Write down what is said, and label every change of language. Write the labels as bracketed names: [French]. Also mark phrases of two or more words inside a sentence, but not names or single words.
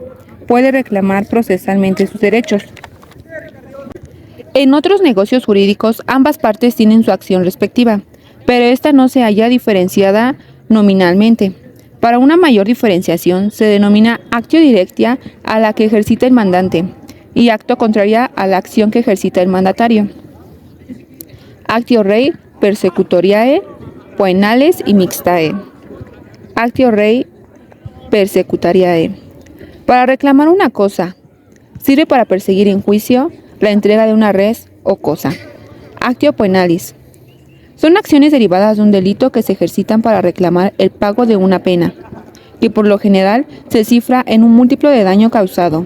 [Spanish] Puede reclamar procesalmente sus derechos. En otros negocios jurídicos ambas partes tienen su acción respectiva, pero esta no se halla diferenciada nominalmente. Para una mayor diferenciación se denomina [Latin] actio directia [Spanish] a la que ejercita el mandante y [Latin] acto contraria [Spanish] a la acción que ejercita el mandatario. [Latin] Actio rei persecutoriae, poenales y mixtae. Actio rei persecutariae. [Spanish] Para reclamar una cosa, sirve para perseguir en juicio la entrega de una res o cosa. [Latin] Actio poenalis. [Spanish] Son acciones derivadas de un delito que se ejercitan para reclamar el pago de una pena, que por lo general se cifra en un múltiplo de daño causado.